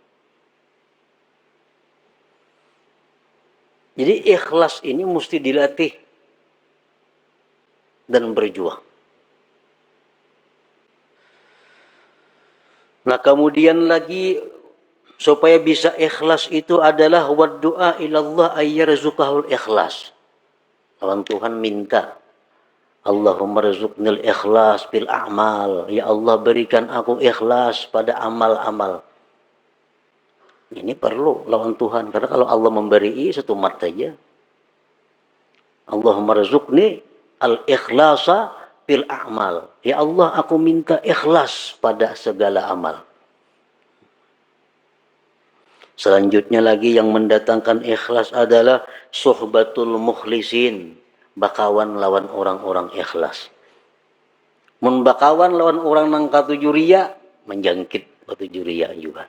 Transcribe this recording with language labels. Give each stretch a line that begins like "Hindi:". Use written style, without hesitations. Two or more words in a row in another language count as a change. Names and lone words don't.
Indonesian: Jadi ikhlas ini mesti dilatih dan berjuang. Nah, kemudian lagi supaya bisa ikhlas itu adalah
Arabic: waddu'a ilallah ayyarzuqahul ikhlas.
Banjar: Lawan Tuhan minta,
Arabic: Allahumma rzuqnil ikhlas bil a'mal.
Indonesian: Ya Allah, berikan aku ikhlas pada amal-amal.
Banjar: Ini perlu lawan Tuhan, karena kalau Allah memberi satu mat saja.
Arabic: Allahumma rzuqni al-ikhlasa bil a'mal.
Indonesian: Ya Allah, aku minta ikhlas pada segala amal. Selanjutnya lagi yang mendatangkan ikhlas adalah
Arabic: suhbatul mukhlisin,
Indonesian: bakawan lawan orang-orang ikhlas.
Banjar: Mun bakawan lawan orang nang katuju riya, menjangkit katuju riya juga.